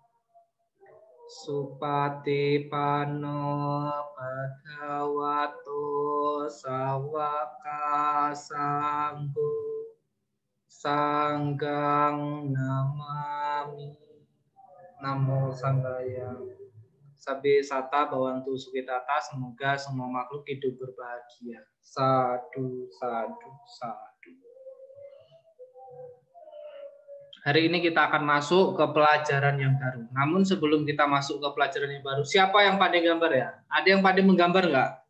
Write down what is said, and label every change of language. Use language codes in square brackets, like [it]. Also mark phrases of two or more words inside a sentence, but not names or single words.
[pi] Supatipano Bhagavato Sawaka Sanggo Sanggang Namami. Namo Sanggaya. Sabe sata bawantu sukitata, [id] semoga semua makhluk hidup berbahagia. [pi] Sadu, sadu, sadu. [id] Hari ini kita akan masuk ke pelajaran yang baru. Namun sebelum kita masuk ke pelajaran yang baru, siapa yang pandai gambar ya? Ada yang pandai menggambar nggak?